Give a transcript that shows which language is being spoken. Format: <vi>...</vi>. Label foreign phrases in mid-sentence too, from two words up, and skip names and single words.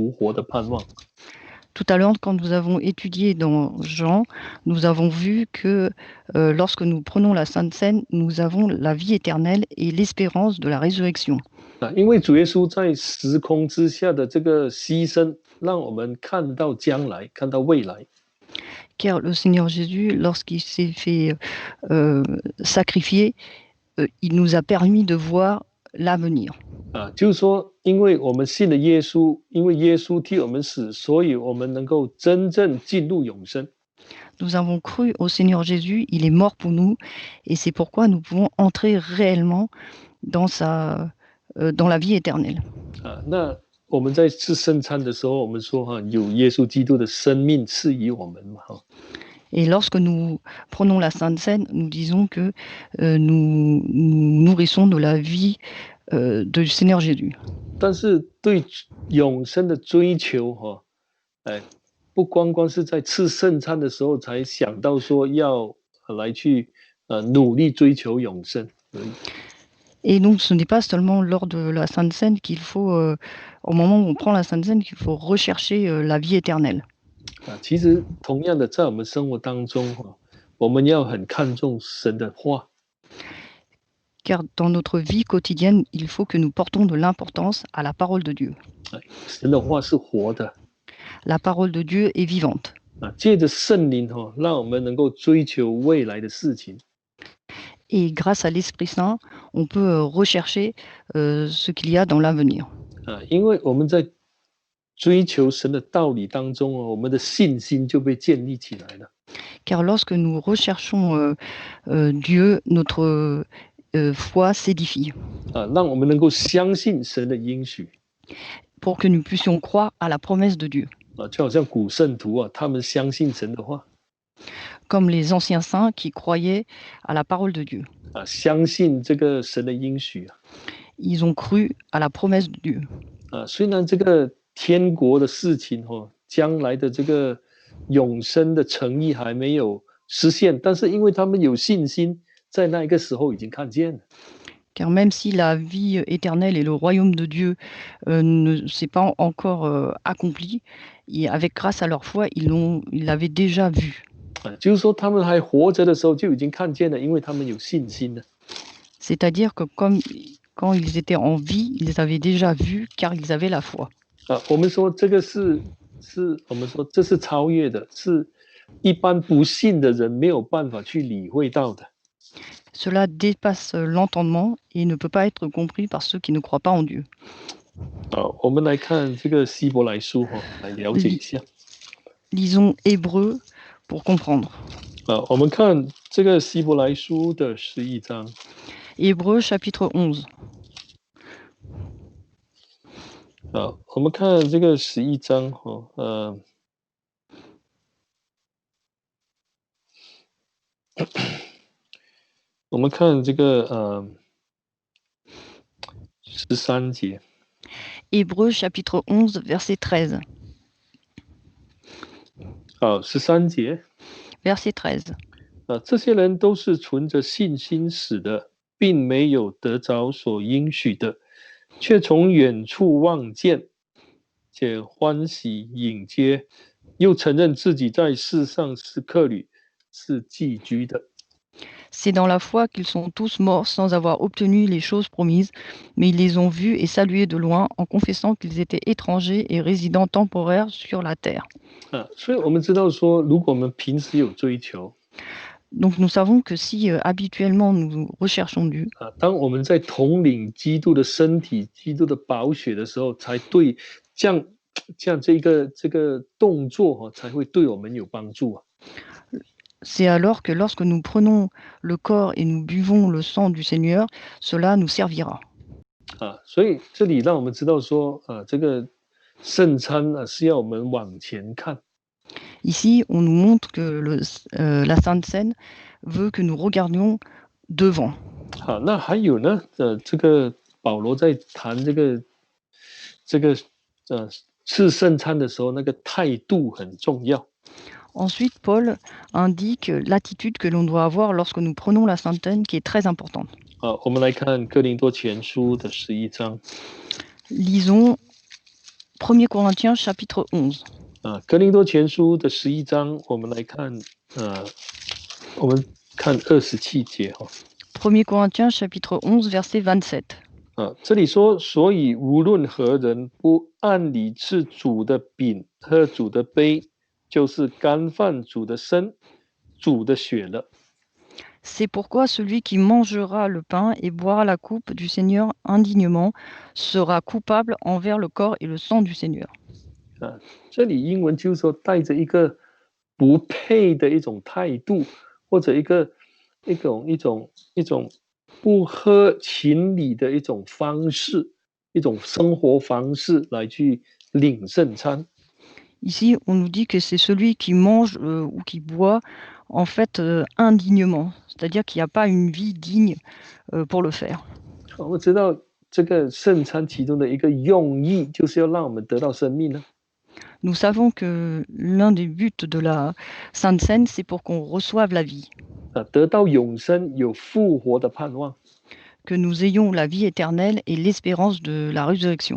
<fr>Tout à l'heure, quand nous avons étudié dans Jean, nous avons vu que lorsque nous prenons la Sainte Seine, nous avons la vie éternelle et l'espérance de la résurrection.</fr> <zh>因为主耶稣在时空之下的这个牺牲，让我们看到将来，看到未来。</zh> <fr>Car le Seigneur Jésus, lorsqu'il s'est fait sacrifier, il nous a permis de voir l'avenir.</fr> <zh>就是说，因为我们信了耶稣，因为耶稣替我们死，所以我们能够真正进入永生。</zh> <fr>Nous avons cru au Seigneur Jésus, il est mort pour nous, et c'est pourquoi nous pouvons entrer réellement dans la vie éternelle.</fr> <zh>那我们在吃圣餐的时候，我们说有耶稣基督的生命赐予我们嘛</zh> <fr>Et lorsque nous prenons la Sainte Seine, nous disons que nous nourrissons de la vie du Seigneur Jésus.</fr> <zh>但是对永生的追求不光光是在吃圣餐的时候才想到说要来去努力追求永生而已。</zh> <fr>Et donc, ce n'est pas seulement lors de la Sainte Seine qu'il faut, au moment où on prend la Sainte Seine, qu'il faut rechercher la vie éternelle.</fr> <zh>其实同样的，在我们生活当中我们要很看重神的话。</zh> <fr>Car dans notre vie quotidienne, il faut que nous portons de l'importance à la parole de Dieu.</fr> <zh>神的话是活的。</zh> <fr>La parole de Dieu est vivante.</fr> <zh>借着圣灵让我们能够追求未来的事情。</zh> <fr>Et grâce à l'Esprit Saint, on peut rechercher ce qu'il y a dans l'avenir.</fr> <zh>因为我们在追求神的道理当中我们的信心就被建立起来了。</zh> <fr>Car lorsque nous recherchons Dieu, notre foi s'édifie.</fr> <zh>让我们能够相信神的应许。</zh> <fr>Pour que nous puissions croire à la promesse de Dieu.</fr> <zh>就好像古圣徒他们相信神的话。</zh> <fr>Comme les anciens saints qui croyaient à la parole de Dieu.</fr> <zh>相信这个神的应许。</zh> <fr>Ils ont cru à la promesse de Dieu.</fr> <zh>虽然这个天国的事情将来的这个永生的诚意还没有实现，但是因为他们有信心，在那一个时候已经看见了。</zh> <fr>Car même si la vie éternelle et le royaume de Dieu ne s'est pas encore accompli, et avec grâce à leur foi, ils l'avaient déjà vu.</fr> <zh>就是说他们还活着的时候就已经看见了，因为他们有信心了。</zh> <fr>C'est-à-dire que quand ils étaient en vie, ils avaient déjà vu car ils avaient la foi.</fr> <zh>我们说这个我们说这是超越的，是一般不信的人没有办法去理会到的。</zh> <fr>Cela dépasse l'entendement et ne peut pas être compris par ceux qui ne croient pas en Dieu.</fr> <zh>我们来看这个希伯来书来了解一下。</zh> <fr>Lisons Hébreux pour comprendre.</fr> <zh>我们看这个希伯来书的11章。</zh> <fr>Hébreux chapitre 11.</fr> <zh>我们看这个11章我们看这个13节。</zh> <fr>Hébreux chapitre 11 verset 13.</fr> <zh>13 节。</zh> <fr>Verset 13.</fr> <zh>这些人都是存着信心死的，并没有得着所应许的，却从远处望见，且欢喜迎接，又承认自己在世上是客旅，是寄居的。</zh> <fr>C'est dans la foi qu'ils sont tous morts sans avoir obtenu les choses promises, mais ils les ont vus et salués de loin en confessant qu'ils étaient étrangers et résidents temporaires sur la terre.</fr> <zh>所以我们知道说，如果我们平时有追求</zh> <fr>Donc nous savons que si habituellement nous recherchons Dieu,</fr> <zh>当我们在统领基督的身体、基督的宝血的时候，才对这样这个动作才会对我们有帮助啊。</zh> <fr>c'est alors que lorsque nous prenons le corps et nous buvons le sang du Seigneur, cela nous servira.</fr> <zh>所以这里让我们知道说，这个圣餐是要我们往前看。</zh> <fr>Ici, on nous montre que la Sainte Seine veut que nous regardions devant.</fr> <zh>好，那还有呢，这个保罗在谈这个吃圣餐的时候，那个态度很重要。</zh> <fr>Ensuite, Paul indique l'attitude que l'on doit avoir lorsque nous prenons la Sainte Seine, qui est très importante.</fr> <zh>好，我们来看哥林多前书的11章。</zh> <fr>Lisons 1 Corinthiens chapitre 11.</fr> <zh>哥林多前书的11章，我们来看我们看27节哈。</zh> <fr>1 Corinthiens chapitre 11 verset 27.</fr> <zh>这里说，所以无论何人不按理吃主的饼，喝主的杯，就是干犯主的身，主的血了。</zh> <fr>C'est pourquoi celui qui mangera le pain et boira la coupe du Seigneur indignement sera coupable envers le corps et le sang du Seigneur.</fr> <zh>这里英文就是说带着一个不配的一种态度，或者一种不合情理的一种方式，一种生活方式来去领圣餐。</zh> <fr>Ici, on nous dit que c'est celui qui mange ou qui boit en fait indignement, c'est-à-dire qu'il n'y a pas une vie digne pour le faire.</fr> <zh>我们知道这个圣餐其中的一个用意，就是要让我们得到生命呢。</zh> <fr>Nous savons que l'un des buts de la Sainte Seine, c'est pour qu'on reçoive la vie,</fr> <zh>得到永生，有复活的盼望。</zh> <fr>que nous ayons la vie éternelle et l'espérance de la résurrection.</fr>